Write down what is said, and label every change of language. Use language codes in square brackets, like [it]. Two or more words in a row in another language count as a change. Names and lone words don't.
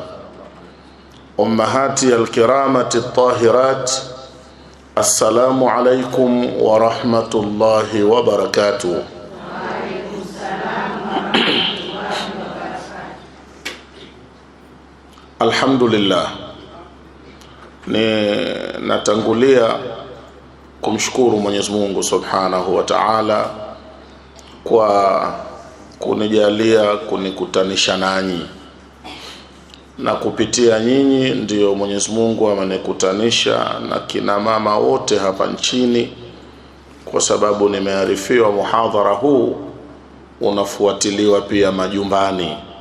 [ar] أمهاتي الكرامة الطاهرات، السلام عليكم ورحمة الله وبركاته. وعليكم السلام ورحمة الله وبركاته. الحمد لله. [sw] Natangulia kumshukuru Mwenyezi Mungu [ar] سبحانه وتعالى [sw] kwa kunijalia kunikutanisha nanyi, na kupitia nyinyi ndiyo Mwenyezi Mungu amenikutanisha na kina mama wote hapa nchini, kwa sababu nimearifiwa muhadhara huu unafuatiliwa pia majumbani.